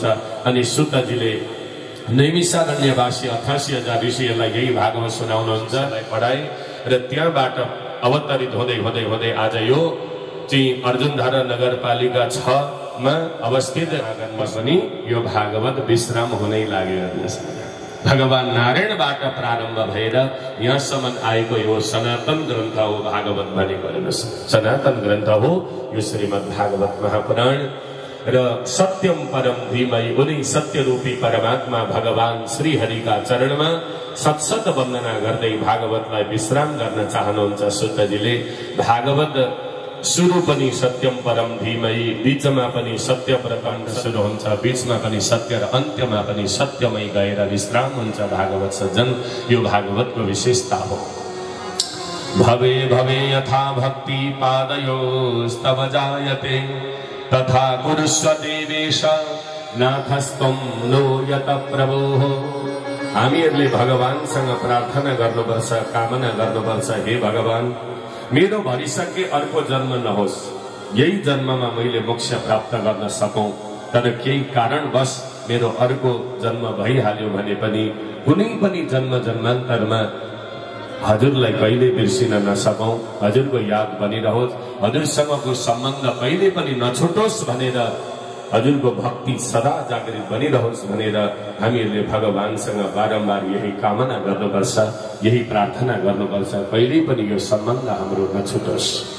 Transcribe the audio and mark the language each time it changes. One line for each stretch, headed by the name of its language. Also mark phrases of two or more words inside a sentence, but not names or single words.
Nepali: अनि सुतजीले नैमिषारण्यवासी 88,000 ऋषिहरूलाई यही भागवत सुनाउनुहुन्छ पढाए र त्यहाँबाट अवतरित हुँदै हुँदै हुँदै आज यो चाहिँ अर्जुनधारा नगरपालिका 6 मा अवस्थित आँगनमा पनि यो भागवत विश्राम हुनै लाग्यो। भगवान नारायणबाट प्रारम्भ भएर यहाँसम्म आएको यो सनातन ग्रन्थ हो भागवत भनेको। हेर्नुहोस्, सनातन ग्रन्थ हो यो श्रीमद् भागवत महापुराण।
Sanskrit: र सत्यम परम धीमहि,
Nepali: उनी सत्यरूपी परमात्मा भगवान श्रीहरिका चरणमा सत्सत वन्दना गर्दै भागवतलाई विश्राम गर्न चाहनुहुन्छ सुतजीले। भागवत सुरु पनि
Sanskrit: सत्यम परम धीमहि,
Nepali: बीचमा पनि सत्य प्रकण्ड सुरु हुन्छ, बीचमा पनि सत्य र अन्त्यमा पनि सत्यमै गएर विश्राम हुन्छ भागवत सज्जन। यो भागवतको विशेषता हो।
Sanskrit: भवे भवे यथा भक्ति पादयोस्तव जायते तथा कुरुष्व देवेश नाथस्त्वं नो यत प्रभुः।
Nepali: हामीहरूले भगवानसँग प्रार्थना गर्नुपर्छ, कामना गर्नुपर्छ, हे भगवान मेरो भरिसके अर्को जन्म नहोस्, यही जन्ममा मैले मोक्ष प्राप्त गर्न सकौं, तर केही कारणवश मेरो अर्को जन्म भइहाल्यो भने पनि कुनै पनि जन्म जन्मान्तरमा हजुरलाई कहिले बिर्सिन नसकौं, हजुरको याद बनिरहोस्, हजुरसँगको सम्बन्ध कहिले पनि नछुटोस् भनेर, हजुरको भक्ति सदा जागृत बनिरहोस् भनेर हामीहरूले भगवानसँग बारम्बार यही कामना गर्नुपर्छ, यही प्रार्थना गर्नुपर्छ, कहिले पनि यो सम्बन्ध हाम्रो नछुटोस्।